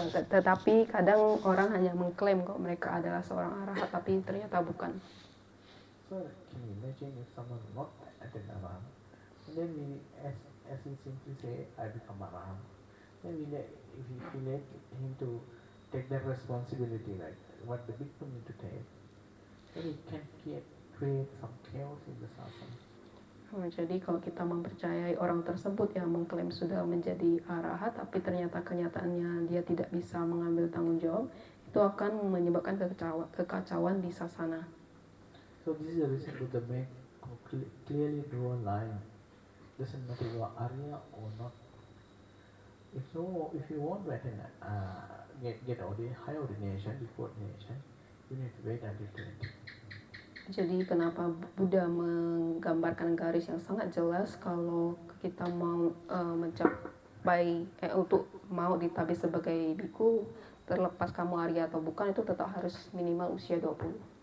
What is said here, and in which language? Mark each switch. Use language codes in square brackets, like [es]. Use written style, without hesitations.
[id] Tetapi kadang orang hanya mengklaim kok mereka adalah seorang arahat, tapi ternyata bukan. [en] So can you imagine if someone not attend arahat, and then as he simply say, I become arahat, then if we let him to take that responsibility, like what the bhikkhu need to take, then it can create some chaos in the sasana. [id] Jadi kalau kita mempercayai orang tersebut yang mengklaim sudah menjadi arahat, tapi ternyata kenyataannya dia tidak bisa mengambil tanggung jawab, itu akan menyebabkan kekacauan di sasana. [en] So this is the reason Buddha make clearly draw a line. Doesn't matter you are Arya or not. If you want to attend get high ordination, before ordination, you need to wait until 20. [id] Jadi kenapa Buddha menggambarkan garis yang sangat jelas kalau kita mau mencapai untuk mau ditabis sebagai biku, terlepas kamu Arya atau bukan, itu tetap harus minimal usia 20.